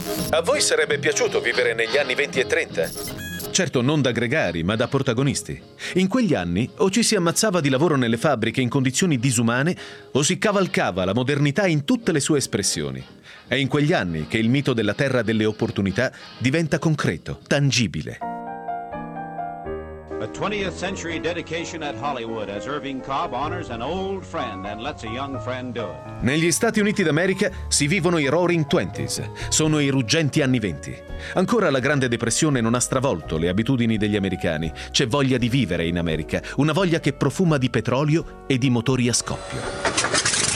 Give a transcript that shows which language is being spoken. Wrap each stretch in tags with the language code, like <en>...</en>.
<it>A voi sarebbe piaciuto vivere negli anni 20 e 30? Certo, non da gregari, ma da protagonisti. In quegli anni o ci si ammazzava di lavoro nelle fabbriche in condizioni disumane o si cavalcava la modernità in tutte le sue espressioni. È in quegli anni che il mito della terra delle opportunità diventa concreto, tangibile.</it> <en>A 20th century dedication at Hollywood as Irving Cobb honors an old friend and lets a young friend do it.</en> <it>Negli Stati Uniti d'America si vivono i Roaring Twenties, sono i ruggenti anni venti. Ancora la Grande Depressione non ha stravolto le abitudini degli americani. C'è voglia di vivere in America, una voglia che profuma di petrolio e di motori a scoppio.</it>